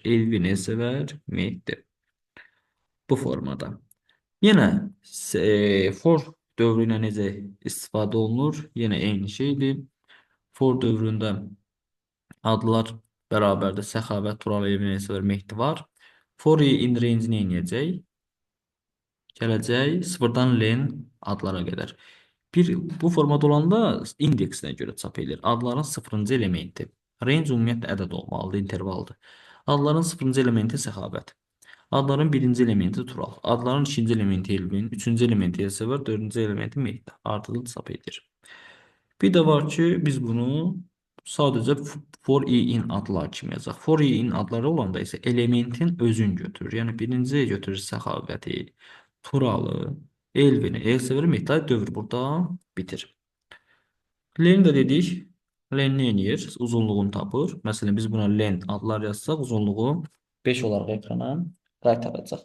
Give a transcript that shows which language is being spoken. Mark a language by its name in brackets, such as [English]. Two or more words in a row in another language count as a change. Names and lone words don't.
[Azerbaijani] Elvin, Elsəvər, Mehdi. Bu formada. Yenə for dövrü ilə necə istifadə olunur? Yenə eyni şeydir. For dövründə adlar bərabərdir. Səxavət, Tural, Elvin, Elsəvər, Mehdi var. [English] For in range [Azerbaijani] nə edəcək? Gələcək sıfırdan len adlara qədər. Bu formada olanda indeksinə görə çap edilir. Adların sıfırıncı elementi. Range ümumiyyətlə ədəd olmalıdır, intervaldır. Adların sıfırıncı elementi səxavət. Adların birinci elementi tural. Adların ikinci elementi elvin. Üçüncü elementi elsəvər. Dördüncü elementi mehdi. Ardıcıl çap edir. Bir də var ki, biz bunu sadəcə [English] for in [Azerbaijani] adlar kimi yazaq. [English] For in [Azerbaijani] adları olanda isə elementin özün götürür. Yəni birinci götürür səxavəti, turalı, elvini, elsəvəri, mehdi dövr burada bitir. Len də dedik. Len nə edir? Uzunluğunu tapır. Məsələn, biz buna len adlar yazsaq, uzunluğu 5 olaraq ekrana qaytaracaq.